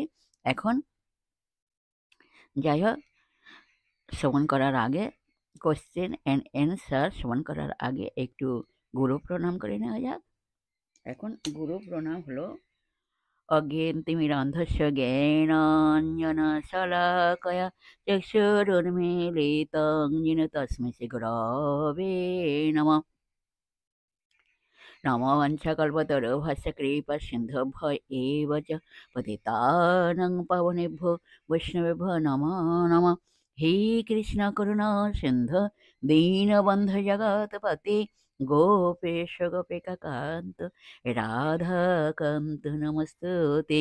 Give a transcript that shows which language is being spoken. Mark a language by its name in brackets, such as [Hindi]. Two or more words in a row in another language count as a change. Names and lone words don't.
[Bangla] এখন যাই হোক, শ্রবণ করার আগে [English] question and answer [Bangla] শ্রবণ করার আগে একটু গুরু প্রণাম করে নেওয়া যাক। এখন গুরু প্রণাম হলো [Sanskrit] অজ্ঞেন্তিমিরান্ধস্য জ্ঞানাঞ্জনশলাকয়া চক্ষুरुन्मीलितं येन तस्मै श्रीगुरवे नमः। नमो वंशकल्पतरुभ्यश्च कृपासिन्धुभ्यो एव च पतितानां पावनेभ्यो वैष्णवेभ्यो नमो नमः। हे कृष्ण करुणा सिन्धु दीनबन्धु जगत्पते गोपेश गोपिकान्त राधाकान्त नमस्तुते।